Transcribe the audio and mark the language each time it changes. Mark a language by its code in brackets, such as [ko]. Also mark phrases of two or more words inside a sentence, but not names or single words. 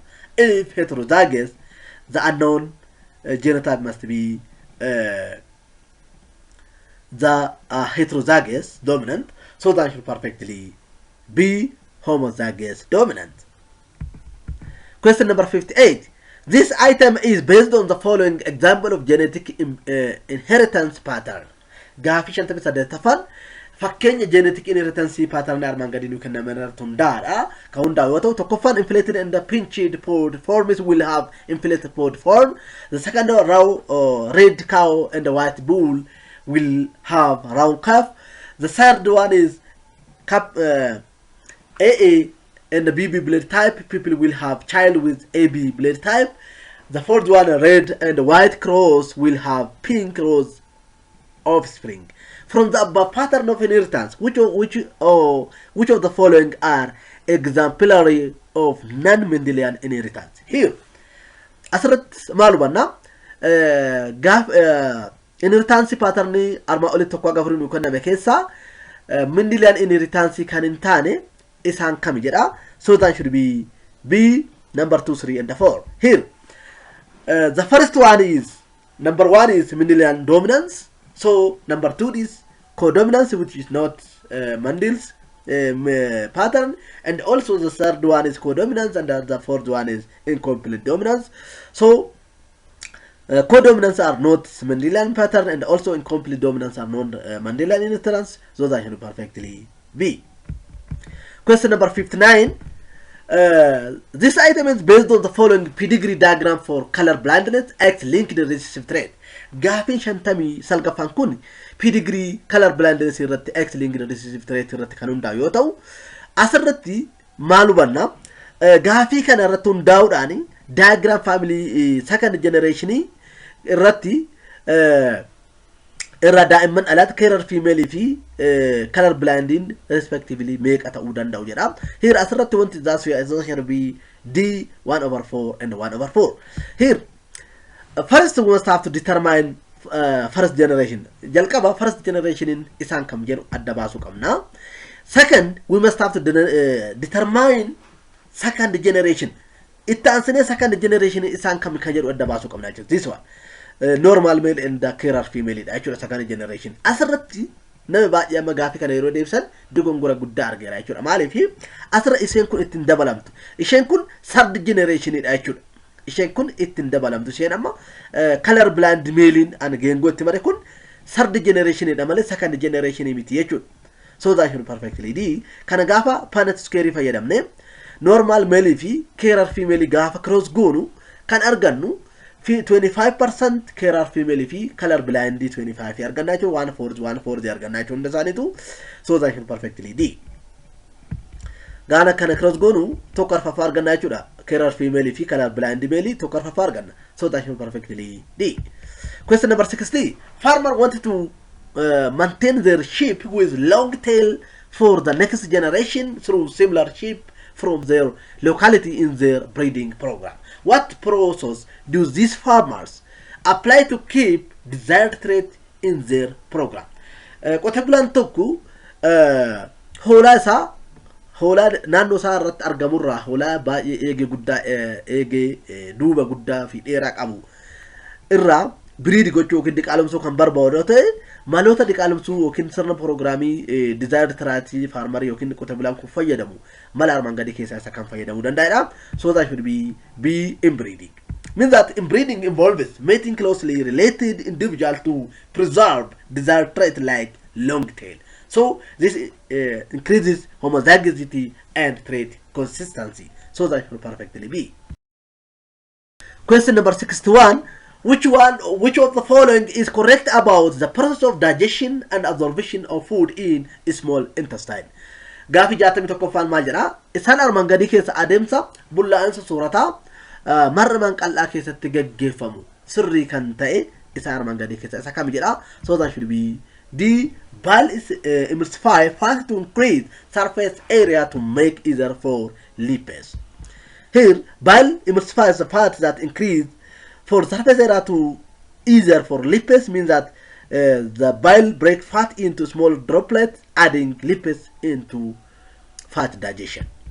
[en] If heterozygous, the unknown genotype must be the heterozygous dominant. So that should perfectly be homozygous dominant. Question number 58. This item is based on the following example of genetic inheritance pattern. [om] Gaaffii 58 fakkeenya [en] genetic inheritance pattern [om] armaan gadii nu kennaman hundaadha. Ka hundaa yoo ta'u tokkoffaan [en] inflated and the pinched pod forms will have inflated pod form. The second row red cow and the white bull will have round calf. The third one is AA and the BB blood type. People will have child with AB blood type. The fourth one, red and white cross, will have pink rose offspring. From the above pattern of inheritance, which of the following are exemplary of non-Mendelian inheritance? Here, [om] asirratti maal hubanna [en] inheritance pattern [om] arma olitti tokko gafuru nu kenname keessa Mendelian inheritance kan hin taane isaan kami jedha. [en] So that should be B, number 2, 3, and 4. Here, the first one is number 1 is Mendelian dominance. So number 2 is codominance, which is not Mendel's pattern, and also the third one is codominance, and the fourth one is incomplete dominance. So Codominants are not Mendelian pattern, and also incomplete dominants are non-Mendelian inheritance. Those are perfectly B. Question number 59. This item is based on the following pedigree diagram for color blindness, X linked recessive trait. [om] Gaafin shantami salgafan kun [en] pedigree color blindness [om] irratti [en] X linked recessive trait [om] irratti kan hundaa'u yoo ta'u, asirratti maal hubanna? Gaafii kana irratti hundaa'uudhaan [en] diagram family second generation [om] irratti irra daa'imman alaat [en] carer female [om] fi [en] color blinding [om] respectively meeqa ta'uu danda'u jedha. [en] Here [om] asirratti wanti [en] association be D 1/4 and 1/4. Here first we must have to determine first generation. [om] Jalqaba [en] first generation [om] in isaan kam jedhu adda baasuu qabna. [en] Second, we must have to determine second generation. [om] Itti aansine [en] second generation [om] isaan kam kan jedhu adda baasuu qabna jechuudha. [en] This one. Normal male and the carer female actually second generation. [om] Asirratti nama baay'ee amma gaafii kana yeroo deebisan dogongora guddaa argeera jechuudha. Maaliif asirra isheen kun ittiin dabalamtu. Isheen kun [en] third generation [om] jechuudha. Isheen kun ittiin dabalamtu. Isheen amma [en] color blind male [om] an geengoo itti mare kun [en] third generation [om] dha malee [en] second generation [om] miti jechuudha. [en] So that should perfectly D. [om] Kana gaafa [en] Punnett square [om] fayyadamne [en] normal male [om] fi [en] carer female [om] gaafa cross goonu kan argannu 25% [en] carer female [om] fi [en] color blind [om] 25 arganna jechuudha. 1/4 arganna jechuudha hundasaanitu. [en] So that should perfectly D. [om] Gaana kana cross goonu tokko arfafa arganna jechuudha. [en] Carer female [om] fi [en] color blind male [om] tokko arfafa arganna. [en] So that should perfectly D. Question number 60. Farmer wanted to maintain their sheep with long tail for the next generation through similar sheep from their locality in their breeding program. What process do these farmers apply to keep desired trait in their program? [om] Qote bulaan tokko hoolaa isaa hoolaa naannoo isaa irratti argamurraa hoolaa baay'ee eegee guddaa eegee duuba guddaa fi dheeraa qabu irraa breed gochuu yookiin diqaalomsuu kan barbaadu ta'e maloota diqaalomsuu yookiin sirna programii [en] desired trait farmer [om] yookiin qote bulaan kun fayyadamu mala armaan gadii keessaa isa kan fayyadamuu danda'edha. [en] So that should be inbreeding. Means that inbreeding involves mating closely related individual to preserve desired trait like long tail. So this increases homozygosity and trait consistency. So that should perfectly be. Question number 61. Which of the following is correct about the process of digestion and absorption of food in small intestine? [om] Gaafi jaatami tokkoffaan maal jedha? Isaan armaan gadii keessa adeemsa bullaa'insa soorataa marmaan qal'aa keessatti gaggeeffamu sirrii kan ta'e isaan armaan gadii keessa isa kam jedha? [en] So that should be D. Bile is emulsify fat to increase surface area to make easier for lipids. Here, bile emulsifies the fat that increase for surface area to easier for lipids, means that the bile break fat into small droplets, adding lipids into fat digestion.